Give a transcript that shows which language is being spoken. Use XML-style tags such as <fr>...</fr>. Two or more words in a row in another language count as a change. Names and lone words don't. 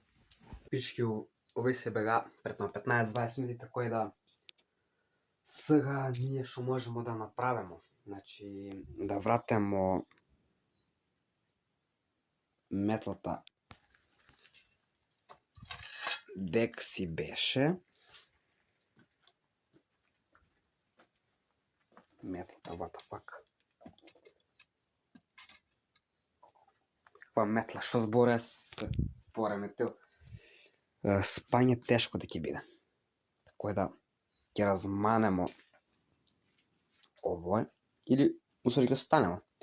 <mk>Пички, овој се бега пред на 15-20 минути, тако да сега ние што можемо да направимо. Значи, да вратимо метлата дек си беше. Метлата,</mk> <en>what the fuck.</en> <mk>Каква метла, што збора се пореметил. Спање тешко да ќе биде. Тако да ќе разманемо овој или усвари ќе станемо.</mk>